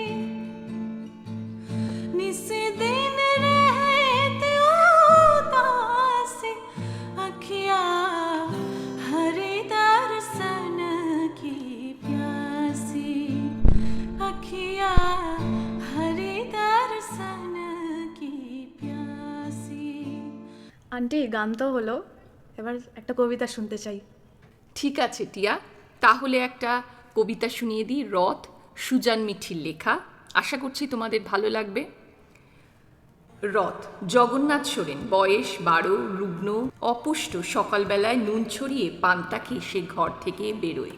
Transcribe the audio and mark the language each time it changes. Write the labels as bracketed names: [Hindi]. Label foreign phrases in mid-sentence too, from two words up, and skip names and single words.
[Hindi] निस दिन रहते उदासी, अखिया हरि दर्शन की प्यासी, अखिया हरि दर्शन की प्यासी। [Bangla] আন্টি, গান তো হলো, এবার একটা কবিতা শুনতে চাই। ঠিক আছে টিয়া, তাহলে একটা কবিতা শুনিয়ে দিই। রথ, সুজান মিঠির লেখা। আশা করছি তোমাদের ভালো লাগবে। রথ। জগন্নাথ সোরেন, বয়স 12, রুগ্ন অপুষ্ট, সকালবেলায় নুন ছড়িয়ে পান্তা খেয়ে সে ঘর থেকে বেরোয়।